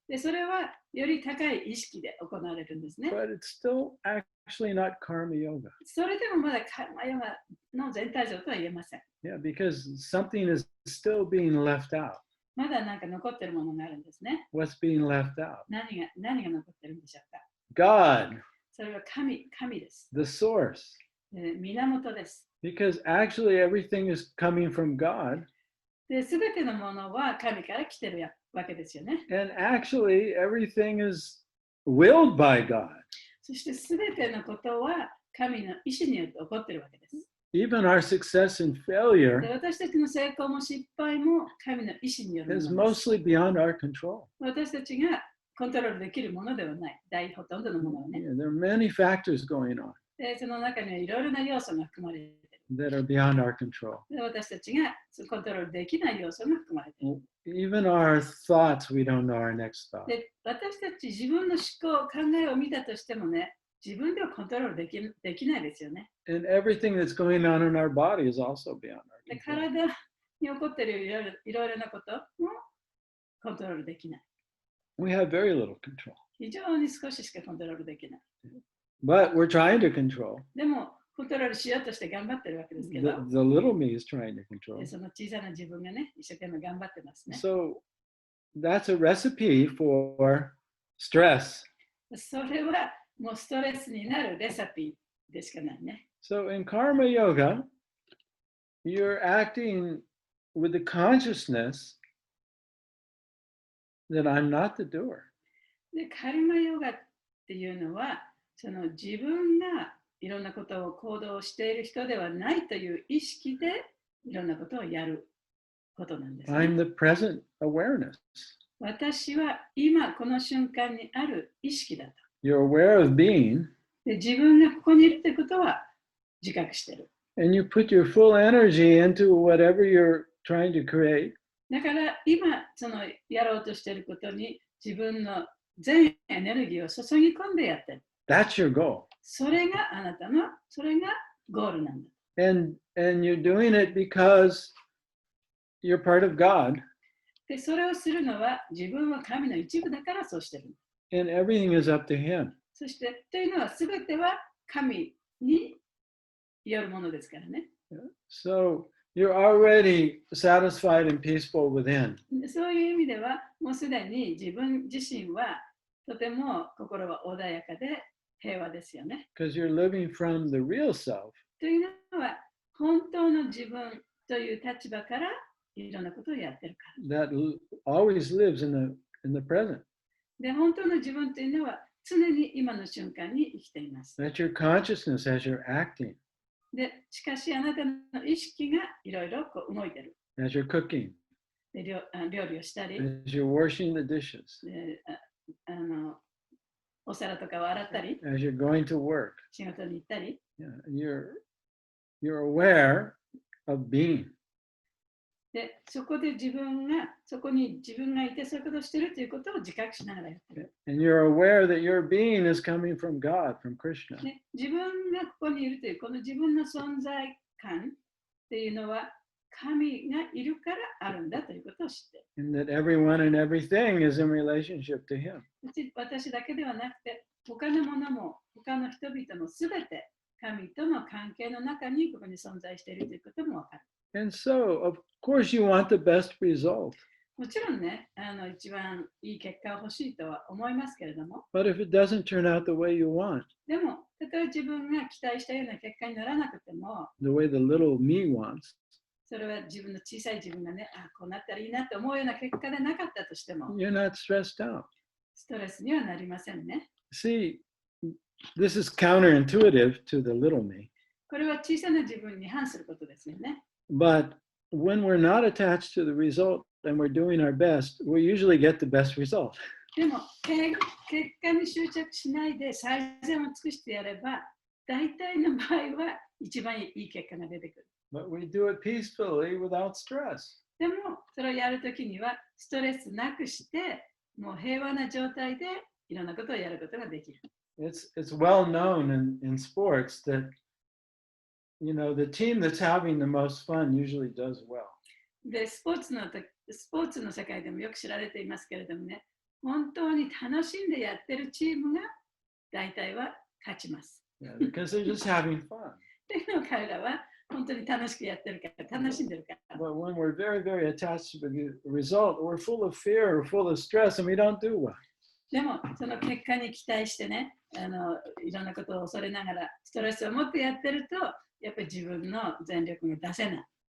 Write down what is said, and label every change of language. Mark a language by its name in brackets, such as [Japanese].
[Japanese] でそれはより高い意識で行われるんですね。 [English] but it's still actually not karma yoga. [Japanese] それでもまだカルマヨガの全体像とは言えません。 [English] Yeah, because something is still being left out. [Japanese] まだなんか残ってるものがあるんですね。 [English] What's being left out? [Japanese] 何が残ってるんでしょうか。 [English] God, [Japanese] それは神です。 [English] the source. [Japanese] 源です。 [English] Because actually everything is coming from God. [Japanese] で、すべてのものは神から来てるわけですよね。 [English] And actually everything is willed by God. [Japanese] そしてすべてのことは神の意志によって起こっているわけです。 [English] Even our success and で failure [Japanese] 私たちの成功も失敗も神の意志による [English] is [Japanese] ものです。 [English] mostly beyond our control. [Japanese] 私たちがコントロールできるものではない。大ほとんどのものはね。 [English] Yeah, there are many factors going on [Japanese] で、その中にはいろいろな要素が含まれている。 [English] that are beyond our control. [Japanese] で私たちがコントロールできない要素が含まれている。 [English] Even our thoughts, we don't know our next thought. [Japanese] で、私たち自分の思考、考えを見たとしてもね、自分ではコントロールできないですよね。 [English] And everything that's going on in our body is also beyond our で control. [Japanese] 体に起こっているいろいろなこともコントロールできない。 [English] We have very little control. [Japanese] 非常に少ししかコントロールできない。 [English] But we're trying to control. [Japanese] でも、コントロールしようとして頑張ってるわけですけど、 [English] The little me is trying to control. [Japanese] でその小さな自分がね、一生懸命頑張ってますね。 [English] So that's a recipe for stress. [Japanese] それはもうストレスになるレシピでしかないね。 [English] So in karma yoga, you're acting with the consciousness that I'm not the doer. [Japanese] で、カルマヨガっていうのは、その自分がいろんなことを行動している人ではないという意識でいろんなことをやることなんです、ね。 [English] I'm the present awareness. [Japanese] 私は今この瞬間にある意識だと。 [English] You're aware of being, [Japanese] で自分がここにいるということは自覚している。 [English] And you put your full energy into whatever you're trying to create. [Japanese] だから今そのやろうとしていることに自分の全エネルギーを注ぎ込んでやってる。 [English] That's your goal. [Japanese] それがあなたの、それがゴールなんだ。 [English] And you're doing it because you're part of God. [Japanese] で、それをするのは自分は神の一部だからそうしてる。 [English] And everything is up to Him. [Japanese] そして、というのは全ては神によるものですからね。 [English] So you're already satisfied and peaceful within. [Japanese] そういう意味では、もうすでに自分自身はとても心は穏やかで平和ですよね。 [English] Because you're living from the real self. [Japanese] というのは、本当の自分という立場からいろんなことをやってるか [English] That [Japanese] ら。 [English] always lives in the present. [Japanese] で、本当の自分というのは常に今の瞬間に生きています。 [English] That's your consciousness as you're acting, [Japanese] で、しかしあなたの意識がいろいろ動いてる。 [English] as you're cooking, [Japanese] で、料理をしたり、 [English] as you're washing the dishes, [Japanese] でお皿とかを洗ったり、 [English] as you're going to work. [Japanese] 仕事に行ったり、 [English] Yeah, you're aware of being. [Japanese] で、そこに自分がいてそういうことをしているということを自覚しながらやってる。 [English] And you're aware that your being is coming from God, from Krishna. [Japanese] で、自分がここにいるというこの自分の存在感っていうのは神がいるからあるんだということを知っている。 [English] And that everyone and everything is in relationship to Him. [Japanese] 私だけではなくて他のものも他の人々もすべて神との関係の中にここに存在しているということもわかる。 [English] And so, of course, you want the best result. [Japanese] もちろんね、一番いい結果を欲しいとは思いますけれども、 [English] But if it doesn't turn out the way you want, [Japanese] でも、たとえ自分が期待したような結果にならなくても、 [English] the way the little me wants, [Japanese] それは自分の小さい自分がね、こうなったらいいなと思うような結果でなかったとしても、 [English] you're not stressed out. [Japanese] ストレスにはなりませんね。 [English] See, this is counterintuitive to the little me. [Japanese] これは小さな自分に反することですよね。 [English] But when we're not attached to the result and we're doing our best, we usually get the best result. [Japanese] でも、結果に執着しないで最善を尽くしてやれば、大体の場合は一番いい結果が出てくる。 [English] But we do it peacefully without stress. [Japanese] でも、それをやるときにはストレスなくして、もう平和な状態でいろんなことをやることができる。 [English] It's well known in sports that, you know, the team that's having the most fun usually does well. [Japanese] で、スポーツの世界でもよく知られていますけれどもね、本当に楽しんでやってるチームが大体は勝ちます。 [English] Yeah, because they're just having fun. [Japanese] っていうのを彼らは本当に楽しくやってるから、楽しんでるから。 [English] But when we're very, very attached to the result, we're full of fear, we're full of stress, and we don't do well. [Japanese] でも、その結果に期待してね、いろんなことを恐れながら、ストレスを持ってやってると、やっぱり自分の全力が出せない。